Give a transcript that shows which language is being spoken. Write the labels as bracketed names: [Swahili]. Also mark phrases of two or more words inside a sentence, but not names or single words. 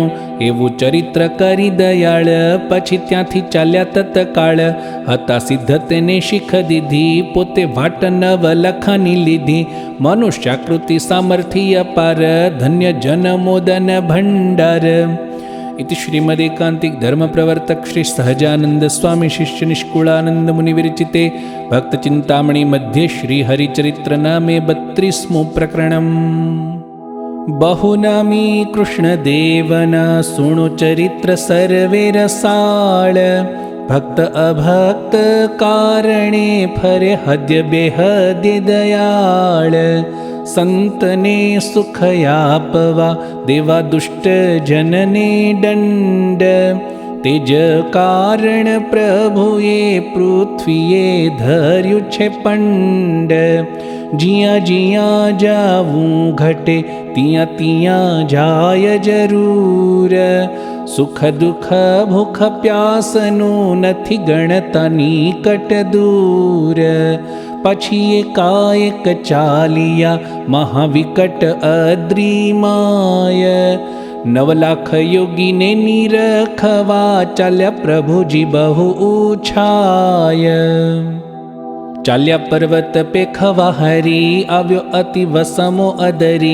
[Gujarati] એવું ચરિત્ર કરી દયાળ, પછી ત્યાંથી ચાલ્યા તત્કાળ. હતા સિદ્ધ તેને શીખ દીધી, પોતે વાટ નવ લખાની લીધી. મનુષ્યાકૃતિ સામર્થ્ય અપાર, ધન્ય જનમોદન ભંડાર. [Sanskrit] इति श्रीमदेकांतिक धर्म प्रवर्तक श्री सहजानंद स्वामी शिष्य निष्कुलानंद मुनि विरचिते भक्त चिंतामणि मध्ये श्री हरिचरित्र नामे 32मुं प्रकरणम्। [Gujarati] બહુનામી કૃષ્ણદેવના સુણુ ચરિત્ર સર્વે રસાળ। ભક્ત અભક્ત કારણે ફરે હદ્ય બેહદ્ય દયાળ। સંતને સુખયાપવા દેવા દુષ્ટ જનને દંડ। તેજ કારણ પ્રભુએ પૃથ્વીએ ધર્યુ છે પંડ। જિયા જિયા જાવૂં ઘટે તિયા તિયા જાય જરૂર। સુખ દુખ ભૂખ પ્યાસનુ નથી ગણતા નિકટ દૂર। પછી એકાએક ચાલિયા મહાવિકટ અદ્રિમાય। 9 લાખ યોગીને નિરખવા ચાલ્યા પ્રભુજી બહુ ઉછાય। ચાલ્યા પર્વત પેખવા હરી આવ્યો અતિ વસમો અદરી।